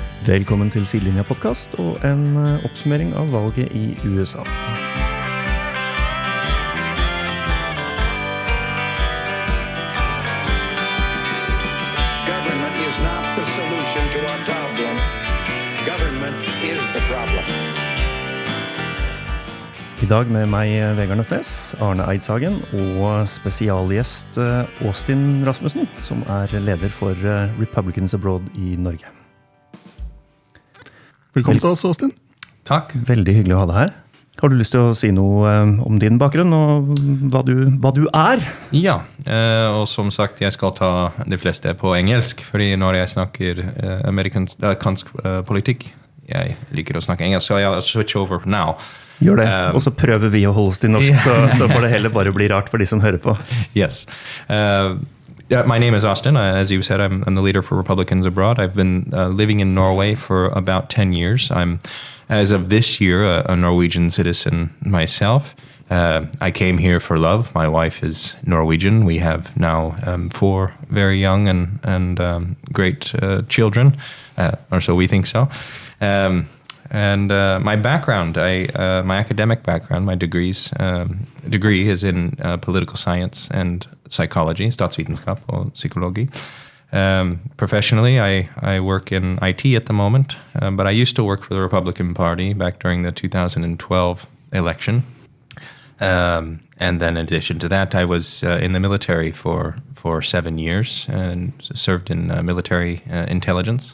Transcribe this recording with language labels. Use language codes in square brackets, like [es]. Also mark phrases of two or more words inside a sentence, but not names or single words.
[no] Velkommen til Sidelinja podcast og en oppsummering av valget i USA. [en] Government is not the solution to our problem. Government is the problem. [no] I dag med meg Vegard Nøtnes, Arne Eidshagen og spesialgjest Austin Rasmussen, som leder for Republicans Abroad i Norge. Velkommen til oss, Austin. Takk. Veldig hyggelig å ha deg her. Har du lyst til å si noe om din bakgrunn og hva du Ja, og som sagt, jeg skal ta de fleste på engelsk, fordi når jeg snakker amerikansk politikk, jeg liker å snakke engelsk, så jeg [en] switch over now. [no] Gjør det, og så prøver vi å holde oss til norsk, så får det heller bare bli rart for de som hører på. [en] Yes. My name is Austin. As you said, I'm the leader for Republicans Abroad. I've been living in Norway for about 10 years. I'm, as of this year, a Norwegian citizen myself. I came here for love. My wife is Norwegian. We have now 4 very young and great children, or so we think so. And my background, my academic background, my degree is in political science and psychology, [no] statsvitenskap og psykologi. [en] Professionally, I work in IT at the moment, but I used to work for the Republican Party back during the 2012 election. And then in addition to that, I was in the military for 7 years and served in military intelligence.